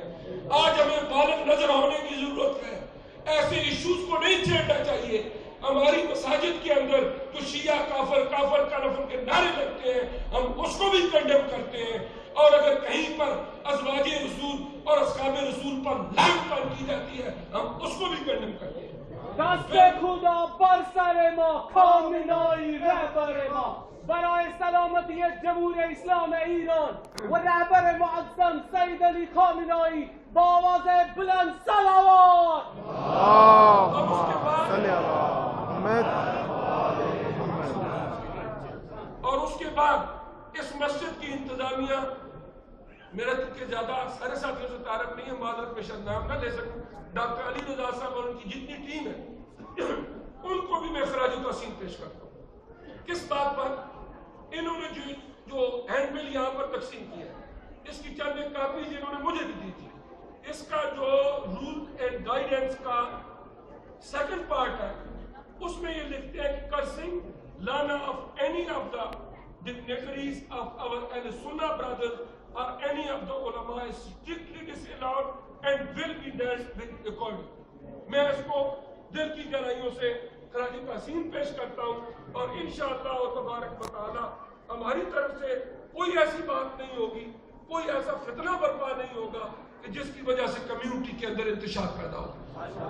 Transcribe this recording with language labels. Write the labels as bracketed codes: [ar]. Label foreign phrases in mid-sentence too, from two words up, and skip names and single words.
[ur] آج ہمیں بالغ نظر ہونے کی ضرورت ہے، ایسے ایشوز کو نہیں چھیڑنا چاہیے۔ ہماری مساجد کے اندر جو شیعہ کافر کافر کا نفر کے نعرے لگتے ہیں، ہم اس کو بھی کنڈیم کرتے ہیں، اور اگر کہیں پر ازواج رسول اور اصحاب رسول پر لعنت تان کی جاتی ہے ہم اس کو بھی کنڈیم کرتے ہیں۔ [fa] دست خدا بر سر ما، خامنه‌ای رهبر ما، برای سلامتی جمهوری اسلام ایران و رهبر معظم سید علی خامنه‌ای با آواز بلند صلوات۔ [ar] اللهم صل علی محمد۔ [ur] اور اس کے بعد اس مسجد کی انتظامیہ، میرا چونکہ زیادہ سارے ساتھیوں سے تعارف نہیں ہے، معذرت میں شاید نام نہ لے سکوں، ڈاکٹر علی رضا صاحب اور ان کی جتنی ٹیم ہے ان کو بھی میں خراج تحسین پیش کرتا ہوں۔ کس بات پر؟ انہوں نے جو [en] hand bill [ur] یہاں پر تقسیم کیا ہے، اس کی چند ایک کاپیز انہوں نے مجھے بھی دی تھی۔ اس کا جو [en] role and guidance کا second part [ur] ہے اس میں یہ لکھتے ہیں کہ [en] cursing lana of any of the dignitaries of our Ahl-Sunnah brothers or any of the ulama is strictly disallowed and will be dealt with accordingly۔ [ur] میں اس کو دل کی گہرائیوں سے خراج تحسین پیش کرتا ہوں، اور [ar] انشاءاللہ تبارک و تعالی [ur] ہماری طرف سے کوئی ایسی بات نہیں ہوگی، کوئی ایسا فتنہ برپا نہیں ہوگا کہ جس کی وجہ سے کمیونٹی کے اندر انتشار پیدا ہو۔